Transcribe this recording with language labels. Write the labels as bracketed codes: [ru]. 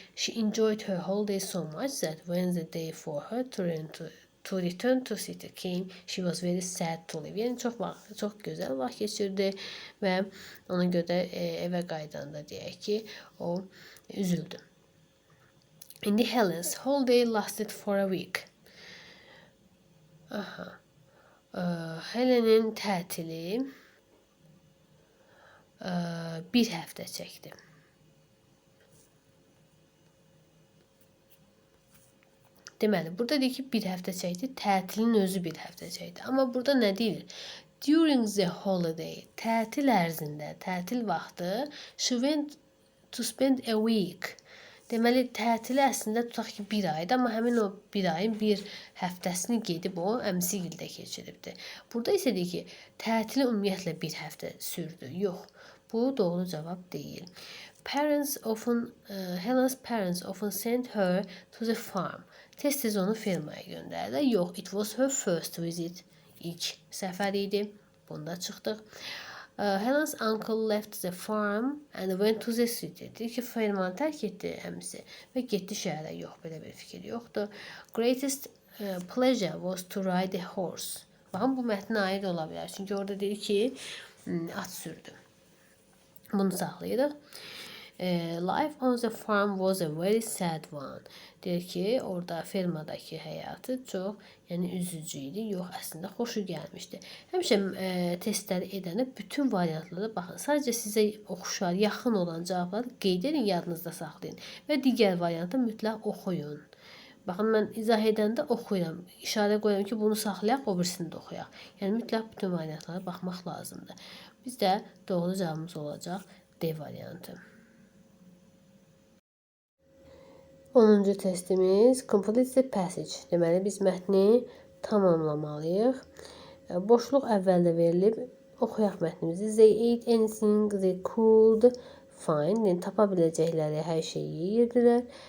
[en] She enjoyed her holiday so much that when the day for her to return to city came, she was very sad to leave. [az] Yəni çox gözəl vaxt keçirdi və ona görə evə qayıdanda deyək ki, o üzüldü. İndi [en] Helen's holiday lasted for a week. [az] Aha. Helenin tətili bir həftə çəkdi. Deməli, burada deyir ki, bir həftə çəkdi, tətilin özü bir həftə çəkdi. Amma burada nə deyilir? [en] During the holiday, [az] tətil ərzində, tətil vaxtı, [en] she went to spend a week. [az] Deməli, tətili əslində tutaq ki, bir aydı, amma həmin o bir ayın bir həftəsini gedib o əmisi gildə keçiribdi. Burada isə deyir ki, tətili ümumiyyətlə bir həftə sürdü. Yox, bu doğru cavab deyil. [en] Helen's parents often sent her to the farm. [az] Tez-tez onu fermaya göndərdilər. Yox, [en] it was her first visit. [az] İlk səfər idi. Bunda çıxdıq. [en] Helen's uncle left the farm and went to the city. [az] Deyir ki, fermanı tərk etdi əmisi və getdi şəhərə. Yox, belə bir fikir yoxdur. [en] Greatest pleasure was to ride a horse. [az] Baxın, bu mətnə aid ola bilər. Çünki orada deyir ki, at sürdü. Bunu saxlayırıq. Life on the farm was a very sad one. Deyir ki, orada fermadakı həyatı çox, yəni üzücü idi. Yox, əslində xoşu gəlmişdi. Həmişə testləri edəndə bütün variantlara baxın. Sadəcə sizə oxşar, yaxın olan cavabları qeyd edin, yadınızda saxlayın və digər variantı mütləq oxuyun. Baxın, mən izah edəndə oxuyuram. İşarə qoyuram ki, bunu saxlayaq, o birisini də oxuyaq. Yəni mütləq bütün variantlara baxmaq lazımdır. Bizdə doğru cavabımız olacaq D variantı. 10-cu testimiz [en] complete the passage. [az] Deməli, biz mətni tamamlamalıyıq. Boşluq əvvəldə verilib. Oxuyaq mətnimizi. [en] They ate anything they could find. [az] Yəni, tapa biləcəkləri hər şeyi yeyirdilər.